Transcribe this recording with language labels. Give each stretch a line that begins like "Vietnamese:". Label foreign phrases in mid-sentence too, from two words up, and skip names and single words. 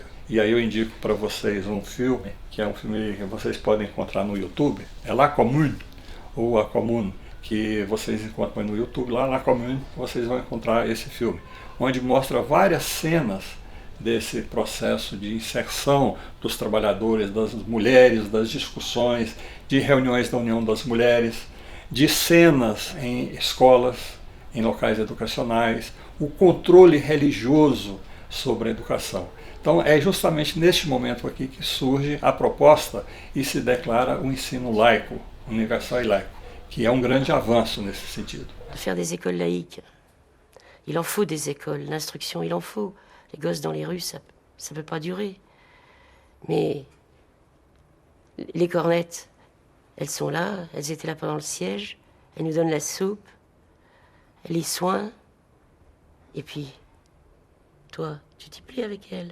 Portuguese: E aí eu indico para vocês um filme, que é um filme que vocês podem encontrar no YouTube, é La Commune, ou A Commune, que vocês encontram no YouTube, lá na Commune vocês vão encontrar esse filme, onde mostra várias cenas desse processo de inserção dos trabalhadores, das mulheres, das discussões, de reuniões da União das Mulheres, de cenas em escolas, em locais educacionais, o controle religioso sobre a educação. Então é justamente neste momento aqui que surge a proposta e se declara o ensino laico, universal e laico, que é um grande avanço nesse sentido.
French: Faire des écoles laïques. Il en faut des écoles, l'instruction il en faut. Les gosses dans les rues, ça peut pas durer. Mais les cornettes, elles sont là, elles étaient là pendant le siège, elles nous donnent la soupe, les soins, et puis, toi, tu t'y plies avec elles.